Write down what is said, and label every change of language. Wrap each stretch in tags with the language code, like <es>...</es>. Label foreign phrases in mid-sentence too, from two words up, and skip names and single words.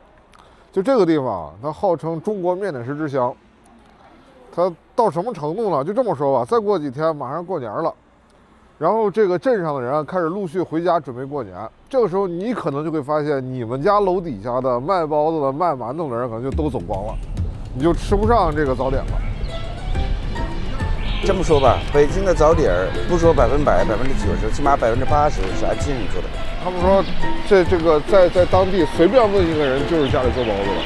<zh>就這個地方，它號稱中國麵點市之鄉。它到什麼程度呢？就這麼說吧，再過幾天馬上過年了，然後這個鎮上的人開始陸續回家準備過年。這個時候你可能就會發現，你們家樓底下的賣包子的、賣饅頭的人可能就都走光了，你就吃不上這個早點了。這麼說吧，北京的早點不說100%、90%，起碼80%是安慶人做的。他們說，這個在當地隨便問一個人，就是家裡做包子的。</zh>